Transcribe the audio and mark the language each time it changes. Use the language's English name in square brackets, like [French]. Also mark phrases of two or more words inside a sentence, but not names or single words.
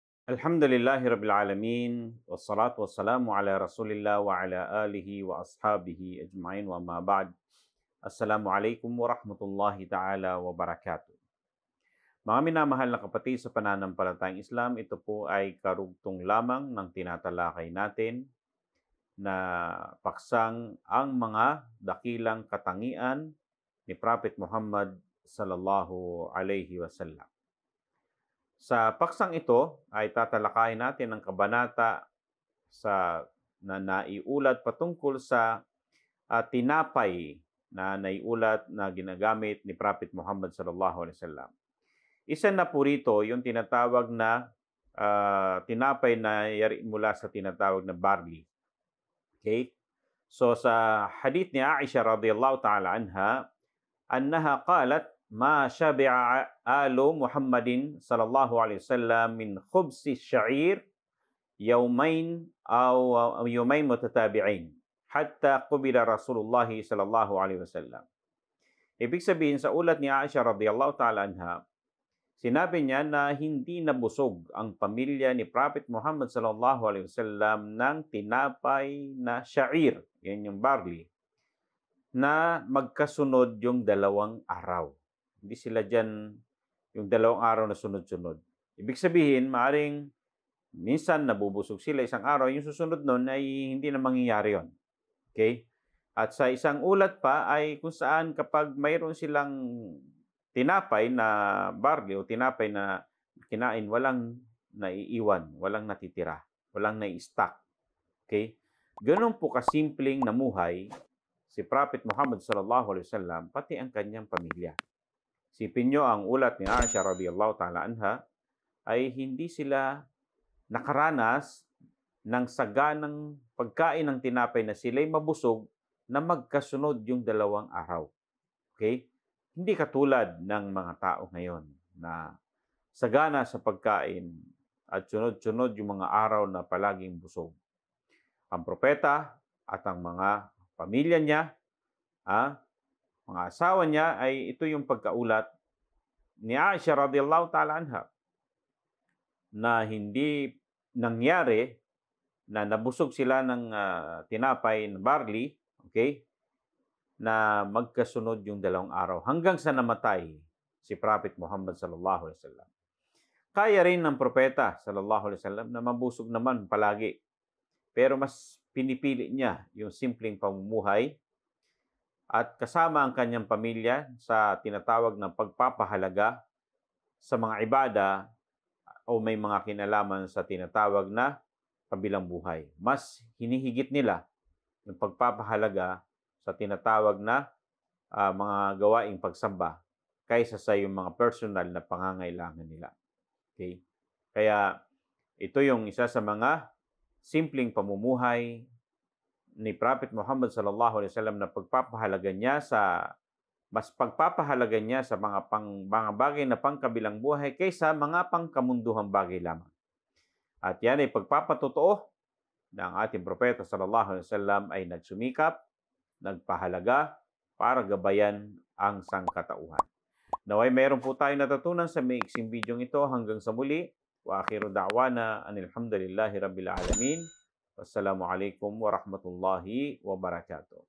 [Arabic] الحمد لله رب العالمين والصلاة والسلام على رسول الله وعلى آله وأصحابه أجمعين وما بعد. السلام عليكم ورحمة الله تعالى وبركاته. [Filipino] Mga minamahal na kapatid sa pananampalatayang Islam, ito po ay karugtong lamang ng tinatalakay natin na paksang ang mga dakilang katangian ni Prophet Muhammad [Arabic] صلى الله عليه وسلم. [Filipino] Sa paksang ito ay tatalakayin natin ang kabanata na naiulat patungkol sa tinapay na naiulat na ginagamit ni Prophet Muhammad [Arabic] صلى الله عليه وسلم. [Filipino] Isa na po rito yung tinatawag na tinapay na yari mula sa tinatawag na barley. Okay? So sa hadith ni Aisha [Arabic] رضي الله تعالى عنها أنها قالت ما شبع آل محمد صلى الله عليه وسلم من خبز شعير يومين أو يومين متتابعين حتى قبل رسول الله صلى الله عليه وسلم. [Filipino] Ibig sabihin sa ulat ni Aisha [Arabic] رضي الله تعالى عنها, [Filipino] sinabi niya na hindi nabusog ang pamilya ni Prophet Muhammad [Arabic] صلى الله عليه وسلم [Filipino] ng tinapay na sya'ir, yan yung barley, na magkasunod yung 2 araw. Hindi sila dyan yung 2 araw na sunod-sunod. Ibig sabihin, maaring minsan nabubusog sila isang araw, yung susunod nun ay hindi na mangyayari yon. Okay? At sa isang ulat pa ay kung saan kapag mayroon silang tinapay na barley o tinapay na kinain, walang naiiwan, walang natitira, walang nai-stock. Okay? Ganun po kasimpleng namuhay si Prophet Muhammad [Arabic] صلى الله عليه وسلم [Filipino] pati ang kanyang pamilya. Sipin nyo ang ulat ni Aisha [Arabic] رضي الله تعالى عنها [Filipino] ay hindi sila nakaranas ng saganang pagkain ng tinapay na sila'y mabusog na magkasunod yung 2 araw. Okay? Hindi katulad ng mga tao ngayon na sagana sa pagkain at sunod-sunod yung mga araw na palaging busog. Ang propeta at ang mga pamilya niya, mga asawa niya, ay ito yung pagkaulat ni Aisha [Arabic] رضي الله تعالى عنها [Filipino] na hindi nangyari na nabusog sila ng tinapay na barley, okay, na magkasunod yung 2 araw hanggang sa namatay si Prophet Muhammad [Arabic] صلى الله عليه وسلم. [Filipino] Kaya rin ng propeta [Arabic] صلى الله عليه وسلم [Filipino] na mabusog naman palagi, pero mas pinipili niya yung simpleng pamumuhay at kasama ang kanyang pamilya sa tinatawag na pagpapahalaga sa mga ibada o may mga kinalaman sa tinatawag na kabilang buhay. Mas hinihigit nila yung pagpapahalaga sa tinatawag na mga gawaing pagsamba kaysa sa yung mga personal na pangangailangan nila. Okay? Kaya ito yung isa sa mga simpleng pamumuhay ni Prophet Muhammad [Arabic] صلى الله عليه وسلم [Filipino] na pagpapahalaga niya sa mga bagay na pangkabilang buhay kaysa mga pangkamunduhang bagay lamang. At yan ay pagpapatotoo na ang ating propeta [Arabic] صلى الله عليه وسلم [Filipino] ay nagsumikap, nagpahalaga para gabayan ang sangkatauhan. Naway mayroon po tayong natutunan sa maiksing video ito. Hanggang sa muli, [Arabic] وآخر دعوانا أن الحمد لله رب العالمين. والسلام عليكم ورحمة الله وبركاته.